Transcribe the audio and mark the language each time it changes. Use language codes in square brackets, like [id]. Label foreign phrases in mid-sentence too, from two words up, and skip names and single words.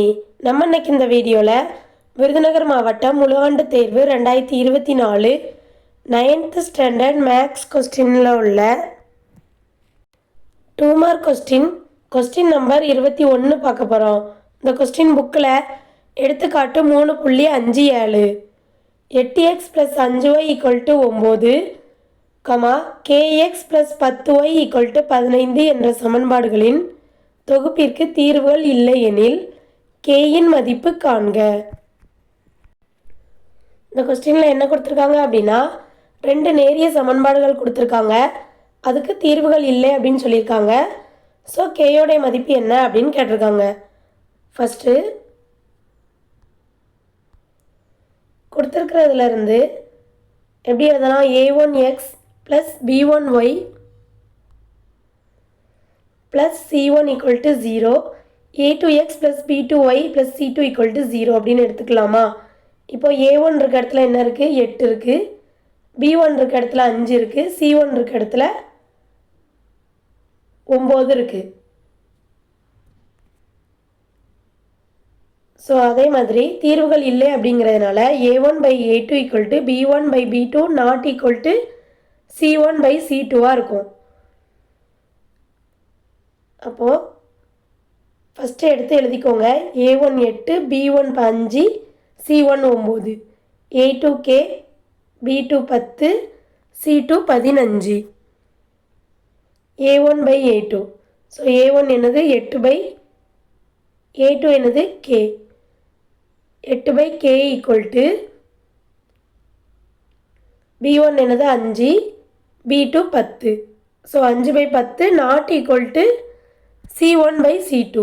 [ta] நம்ம இன்னைக்கு இந்த வீடியோவில் விருதுநகர் மாவட்டம் முழுஆண்டு தேர்வு 2024 9th [en] standard maths questionil [ta] உள்ள 2 [en] mark question number [ta] 21 பார்க்க போகிறோம். இந்த [en] question bookil [ta] எடுத்துக்காட்டு 3.57 8x + 5y = 9, kx + 10y = 15 என்ற சமன்பாடுகளின் தொகுப்பிற்கு தீர்வுகள் இல்லை எனில் கேயின் மதிப்பு காண்க. இந்த கொஸ்டினில் என்ன கொடுத்துருக்காங்க அப்படின்னா, 2 நேரிய சமன்பாடுகள் கொடுத்துருக்காங்க, அதுக்கு தீர்வுகள் இல்லை அப்படின்னு சொல்லியிருக்காங்க. ஸோ கேயோடைய மதிப்பு என்ன அப்படின்னு கேட்டிருக்காங்க. ஃபஸ்ட்டு கொடுத்துருக்கிறதுலேருந்து எப்படி எழுதலாம்? a1x + b1y plus c1 = 0, a2x plus b2y plus c2 = 0 அப்படின்னு எடுத்துக்கலாமா? இப்போ a1 இருக்க இடத்துல என்ன இருக்குது? 8 இருக்குது. b1 இருக்க இடத்துல 5 இருக்குது. c1 இருக்க இடத்துல 9 இருக்குது. ஸோ அதே மாதிரி தீர்வுகள் இல்லை அப்படிங்கிறதுனால a1/a2 = b1/b2 ≠ c1/c2 இருக்கும். அப்போது ஃபஸ்ட்டு எடுத்து எழுதிக்கோங்க. a1 8, b1 5, c1 9, a2 k, b2 10, c2 15. a1/a2. ஸோ a1 என்னது? 8 a2 என்னது? k. 8/k = b1 என்னது? 5, b2 10. ஸோ 5/10 ≠ c1/c2.